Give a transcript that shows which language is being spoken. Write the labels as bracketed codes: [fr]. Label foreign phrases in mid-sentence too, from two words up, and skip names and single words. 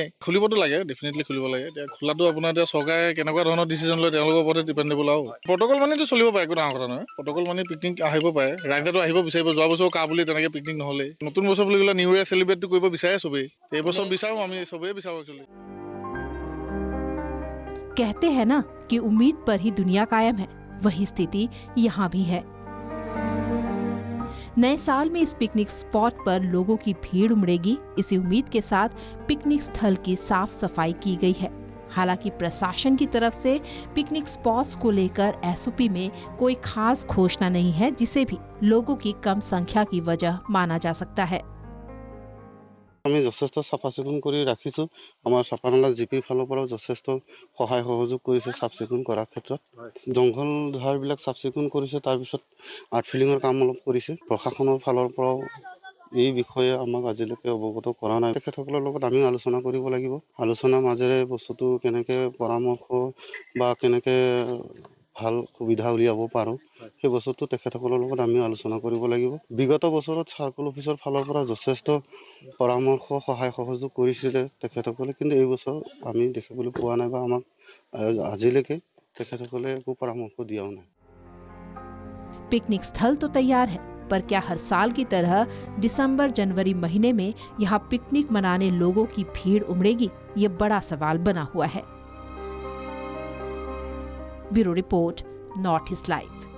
[as] খুলিবতো লাগে, ডেফিনেটলি খুলিব লাগে। এতিয়া খোলাটো আপোনাৰ এতিয়া চৰকাৰে কেনেকুৱা ধৰণৰ ডিচিজন লয় তেওঁলোকৰ ওপৰতে ডিপেণ্ডেবল আৰু। প্ৰট'কল মানিতো চলিব পাৰে, একো ডাঙৰ কথা নহয়। প্ৰট'কল মানি পিকনিক আহিব পাৰে, ৰাইজেতো আহিব বিচাৰিব। যোৱা বছৰ কা বুলি তেনেকৈ পিকনিক নহ'লেই। নতুন বছৰ বুলি ক'লে [en] new year celebrate [as] কৰিব বিচাৰে চবেই। এইবছৰ বিচাৰোঁ, আমি চবেই বিচাৰোঁ একচুৱেলি। [hi] कहते हैं ना कि उम्मीद पर ही दुनिया कायम है, वही स्थिति यहाँ भी है। नए साल में इस [en] picnic spot [hi] पर लोगों की भीड़ उमड़ेगी, इसी उम्मीद के साथ पिकनिक स्थल की साफ सफाई की गई है। हालांकि प्रशासन की तरफ से [en] picnic spots [hi] को लेकर एसओपी में कोई खास घोषणा नहीं है, जिसे भी लोगों की कम संख्या की वजह माना जा सकता है। [as] আমি যথেষ্ট চাফা চিকুণ কৰি ৰাখিছোঁ। আমাৰ চাপানালা জিপিৰ ফালৰ পৰাও যথেষ্ট সহায় সহযোগ কৰিছে চাফ চিকুণ কৰাৰ ক্ষেত্ৰত। জংঘল ধাৰবিলাক চাফ চিকুণ কৰিছে, তাৰপিছত [en] art filling [as] কাম অলপ কৰিছে। প্ৰশাসনৰ ফালৰ পৰাও এই বিষয়ে আমাক আজিলৈকে অৱগত কৰা নাই। তেখেতসকলৰ লগত আমি আলোচনা কৰিব লাগিব। আলোচনাৰ মাজেৰে বস্তুটো কেনেকৈ পৰামৰ্শ বা কেনেকৈ ভাল সুবিধা উলিয়াব পাৰোঁ, সেই বস্তুটো তেখেতসকলৰ লগত আমি আলোচনা কৰিব লাগিব। বিগত বছৰত [en] circle office [as] ফালৰ পৰা যথেষ্ট পৰামৰ্শ সহায় সহযোগ কৰিছিলে তেখেতসকলে, কিন্তু এই বছৰ আমি দেখিবলৈ পোৱা নাই বা আমাক আজিলৈকে তেখেতসকলে একো পৰামৰ্শ দিয়াও নাই। [hi] पिकनिक स्थल तो तैयार है, पर क्या हर साल की तरह दिसंबर जनवरी महीने में यहाँ पिकनिक मनाने लोगों की भीड़ उमड़ेगी, ये बड़ा सवाल बना हुआ है। [en] bureau report, [hi] नॉर्थ ईस्ट लाइव।